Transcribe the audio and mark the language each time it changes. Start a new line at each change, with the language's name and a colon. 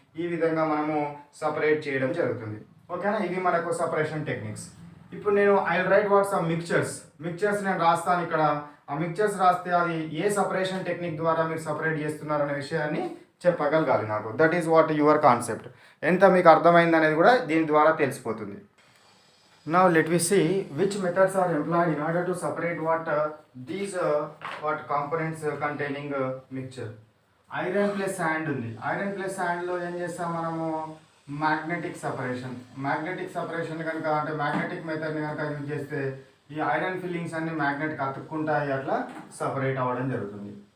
Telugu: ఈ విధంగా మనము సపరేట్ చేయడం జరుగుతుంది. ఓకేనా, ఇవి మనకు సపరేషన్ టెక్నిక్స్. ఇప్పుడు నేను
English: I write what some mixtures
Telugu: నేను రాస్తాను ఇక్కడ. ఆ మిక్చర్స్ రాస్తే అది ఏ సపరేషన్ టెక్నిక్ ద్వారా మీరు సపరేట్ చేస్తున్నారనే విషయాన్ని చెప్పగలగాలి నాకు.
English: That is what your concept.
Telugu: ఎంత మీకు అర్థమైంది అనేది కూడా దీని ద్వారా తెలిసిపోతుంది.
English: Now let me see which methods are employed in order to separate these what components containing mixture.
Telugu: Iron plus sand ఉంది. ఐరన్ ప్లస్ శాండ్లో ఏం చేస్తాం మనము? మ్యాగ్నెటిక్ సపరేషన్ కనుక అంటే మ్యాగ్నెటిక్ మెథడ్ని కనుక యూజ్ చేస్తే ఈ ఐరన్ ఫిల్లింగ్స్ అన్ని మ్యాగ్నెట్కి అతుక్కుంటాయి, అట్లా సపరేట్ అవ్వడం జరుగుతుంది.